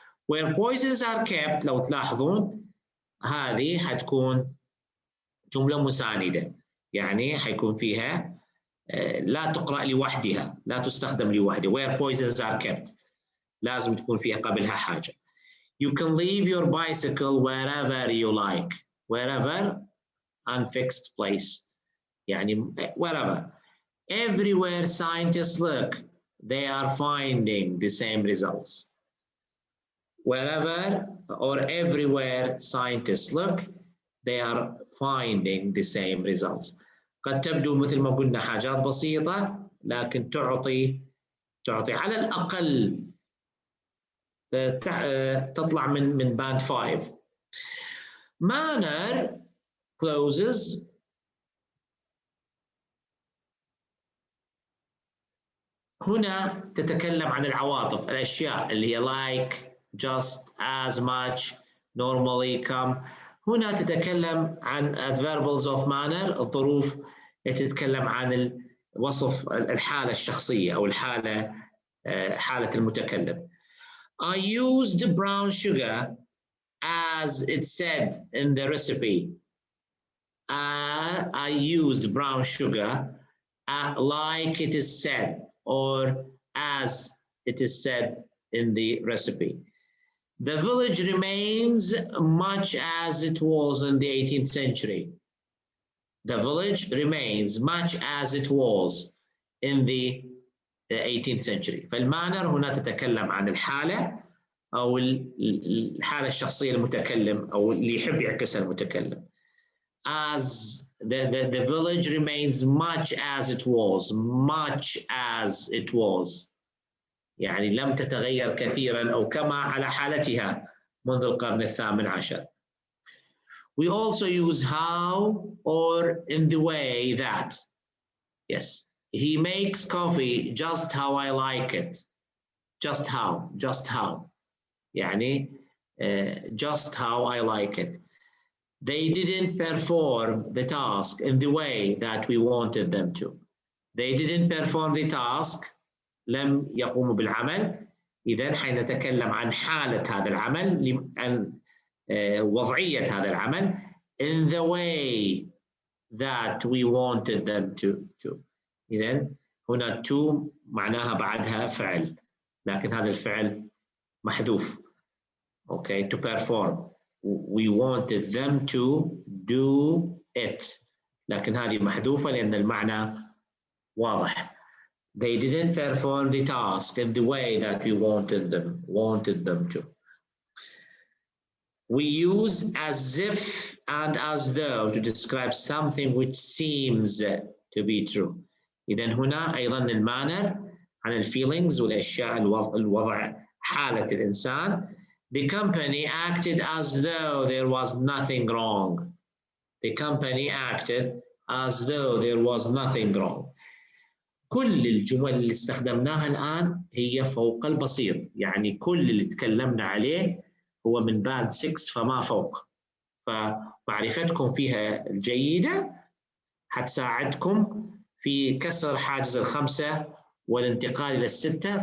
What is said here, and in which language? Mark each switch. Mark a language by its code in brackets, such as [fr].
[en] Where poisons are kept، [ar] لو تلاحظون هذه حتكون جملة مساندة، يعني حيكون فيها لا تقرأ لوحدها، لا تستخدم لوحدها. [en] Where poisons are kept [ar] لازم تكون فيها قبلها حاجة. [en] You can leave your bicycle wherever you like. Wherever, unfixed place. [ar] يعني [en] wherever. Everywhere scientists look, they are finding the same results. Wherever or everywhere scientists look, they are finding the same results. [ar] قد تبدو مثل ما قلنا حاجات بسيطة، لكن تعطي على الأقل تطلع من band 5. [en] Manner clauses [ar] هنا تتكلم عن العواطف، الأشياء اللي هي [en] like, just, as much, normally come. [ar] هنا تتكلم عن [en] adverbials of manner، [ar] الظروف تتكلم عن وصف الحالة الشخصية أو الحالة حالة المتكلم. [en] I used brown sugar as it said in the recipe. I used brown sugar like it is said or as it is said in the recipe. The village remains much as it was in the 18th century. The village remains much as it was in the 18th century. [ar] فالمانر هنا تتكلم عن الحالة أو الحالة الشخصية المتكلم أو اللي يحب يعكسها المتكلم. [en] As the village remains much as it was, much as it was. [ar] يعني لم تتغير كثيرا أو كما على حالتها منذ القرن الثامن عشر. [en] We also use how or in the way that. Yes, he makes coffee just how I like it. Just how, just how. [ar] يعني [en] just how I like it. They didn't perform the task in the way that we wanted them to. They didn't perform the task. [ar] لم يقوموا بالعمل. إذن حينتكلم عن حالة هذا العمل، عن وضعية هذا العمل [en] in the way that we wanted them to. [ar] إذن هنا to معناها بعدها فعل، لكن هذا الفعل محذوف. [en] Okay, to perform. We wanted them to do it. [ar] لكن هذه محذوفة لأن المعنى واضح. [en] They didn't perform the task in the way that we wanted them to. We use as if and as though to describe something which seems to be true. [ar] إذن هنا أيضا المانر عن الفيلينجز والأشياء الوضع حالة الإنسان. [en] The company acted as though there was nothing wrong. The company acted as though there was nothing wrong. [ar] كل الجمل اللي استخدمناها الآن هي فوق البسيط، يعني كل اللي تكلمنا عليه هو من باد 6 فما فوق. فمعرفتكم فيها الجيدة حتساعدكم في كسر حاجز ال5 والانتقال إلى ال6.